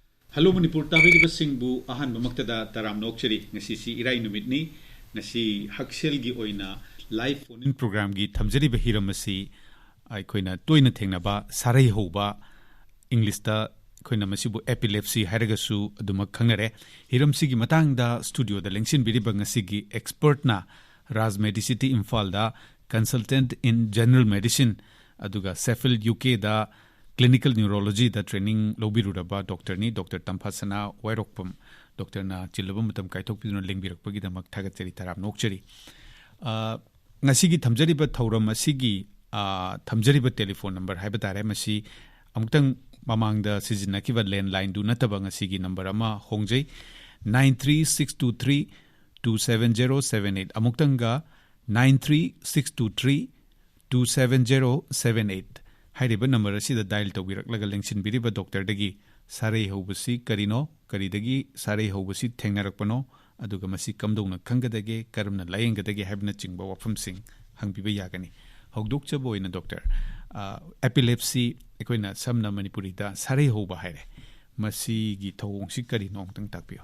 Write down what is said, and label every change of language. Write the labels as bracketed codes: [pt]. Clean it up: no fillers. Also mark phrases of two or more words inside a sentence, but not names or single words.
[mni] Hello Manipur tabiri singbu ahan mamaktada taram nokchari ngasi si irai numitni ngasi haksel gi oina live [en] phone in program [mni] gi thamjari ba hiramasi aikoina toina thengnaba sarai hoba English ta koina masibu epilepsy hairagasu aduma khangnare hiramsi gi matangda studio da lengsin biriba ngasi gi expert na Raj Medicity Imphal da [en] consultant in general medicine [mni] aduga Sheffield UK da [en] clinical neurology [mni] da training lobirudaba doctor ni Dr. Tampasana Wairokpam Dr. na chilabam matam kaitok piduna lengbirakpagi damak thagatsari taram nokchari ngasigi thamjari ba thauram asigi thamjari ba [en] telephone number [mni] haiba tare masi amutang mamang da sizinnakiba landline du nataba ngasigi number ama hongjai 93623 27078 amutanga 93623 27078 হাইরিবা নম্বর অসিদা ডায়েল তৌবিরকলগা লেংসিন বিরিবা ডক্টর দগী সারে হোবসি করিনো করিদগী সারে হোবসি থেংনারকপনো অদুগা মসি কমদৌনা খংদগে করমনা লায়েংদগে হাইবনা চিংবা ৱফমসিং হংবিবা য়াগনি হৌদোকচবো ওইনা [en] doctor epilepsy [mni] একোইনা সমনা মণিপুরীদা সারে হোবা হাইরে মসি গী থৌংসি করিনো অন্তং তাকবিয়ো